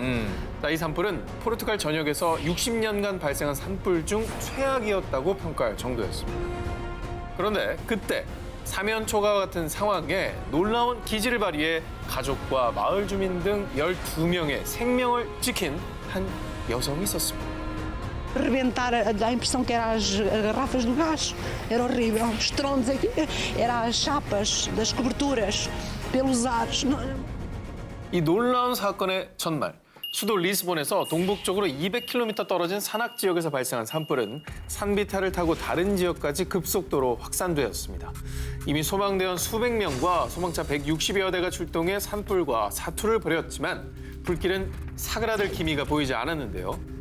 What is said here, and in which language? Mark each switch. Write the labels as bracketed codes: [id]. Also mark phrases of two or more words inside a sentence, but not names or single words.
[ko] 자, 이 산불은 포르투갈 전역에서 60년간 발생한 산불 중 최악이었다고 평가할 정도였습니다. 그런데 그때 사면초가와 같은 상황에 놀라운 기지를 발휘해 가족과 마을 주민 등 12명의 생명을 지킨 한 여성이 있었습니다. [pt] Rebentar, a impressão que eram as garrafas do gás. Era horrível. Os tronos aqui, eram as chapas das coberturas, pelos ares. [ko] 이 놀라운 사건의 첫날, 수도 리스본에서 동북쪽으로 200km 떨어진 산악 지역에서 발생한 산불은 산비탈을 타고 다른 지역까지 급속도로 확산되었습니다. 이미 소방대원 수백 명과 소방차 160여 대가 출동해 산불과 사투를 벌였지만 불길은 사그라들 기미가 보이지 않았는데요.